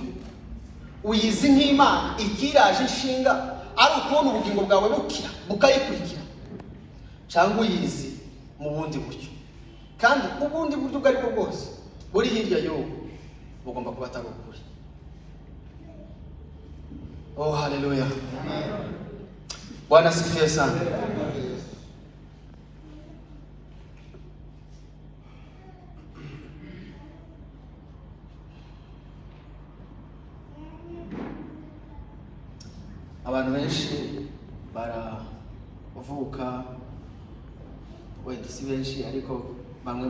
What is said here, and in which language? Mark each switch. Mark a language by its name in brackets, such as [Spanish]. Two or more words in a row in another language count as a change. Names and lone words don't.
[Kinyarwanda] Uyizi nk'Imana ikiraje inshinga ari ukubona ubugingo bwawe bukira bukayikurikira, cyangwa uyizi mu bundi buryo? Kandi ubundi buryo ubwo ari bwo bwose buri hirya y'ubu bugomba kuba atari ukuri. Oh, haleluya. [Swahili] Bwana asifiwe sana. [Kinyarwanda] Abantu benshi baravuka, wenda si benshi ariko bamwe